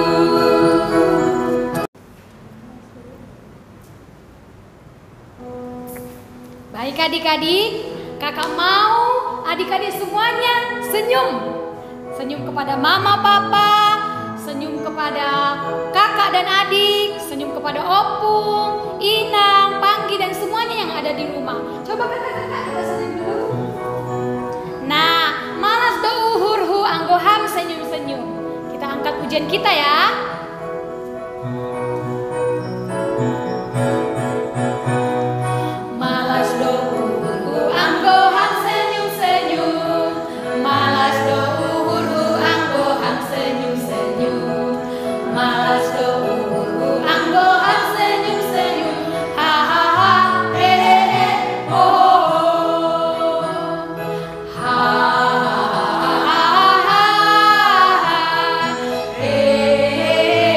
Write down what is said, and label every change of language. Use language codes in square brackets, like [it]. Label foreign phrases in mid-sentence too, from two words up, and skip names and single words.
[id] Baik adik-adik, kakak mau adik-adik semuanya senyum. Senyum kepada mama papa, senyum kepada kakak dan adik, senyum kepada opung, inang, panggi dan semuanya yang ada di rumah. Coba kakak-kakak kita senyum dulu. Nah, [bts] malas do uhurhu anggoham senyum-senyum. [id] Kita angkat pujian kita ya. [bts] Malas do uhurhu anggoham senyum-senyum. Malas do uhurhu anggoham senyum-senyum. Malas do uhurhu anggoham senyum-senyum. Ha ha ha, he he he, ho ho ho.